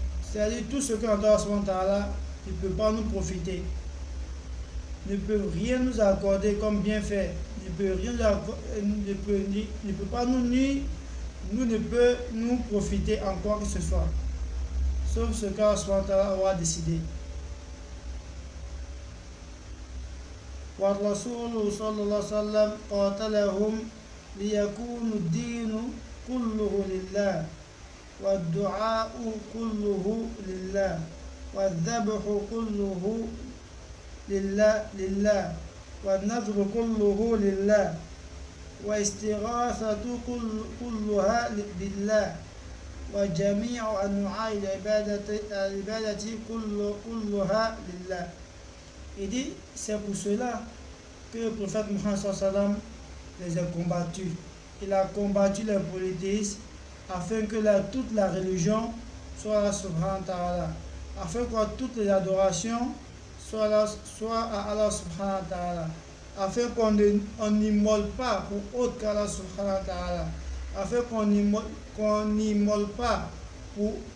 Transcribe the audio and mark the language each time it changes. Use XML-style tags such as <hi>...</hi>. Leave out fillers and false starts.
<fr>C'est-à-dire tout ce qu'Allah subhanahu wa ta'ala, il ne peut pas nous profiter, ne peut rien nous accorder comme bienfait, ne peut pas nous nuire, ne peut nous profiter en quoi que ce soit, sauf ce qu'Allah subhanahu wa ta'ala aura décidé.</fr> <ar>والرسول صلى الله عليه وسلم قاتلهم ليكون الدين كله لله والدعاء كله لله والذبح كله لله والنذر كله لله واستغاثة كلها بالله وجميع أنواع العبادة كلها لله.</ar> <fr>Il dit, c'est pour cela que le prophète Mohammed sallallahu alayhi wa sallam les a combattus. Il a combattu les polythéistes afin que toute la religion soit à Allah subhanahu wa ta'ala, afin que toutes les adorations soient à Allah subhanahu wa ta'ala, afin qu'on n'immole pas pour autre qu'Allah subhanahu wa ta'ala, afin qu'on n'immole pas pour</fr>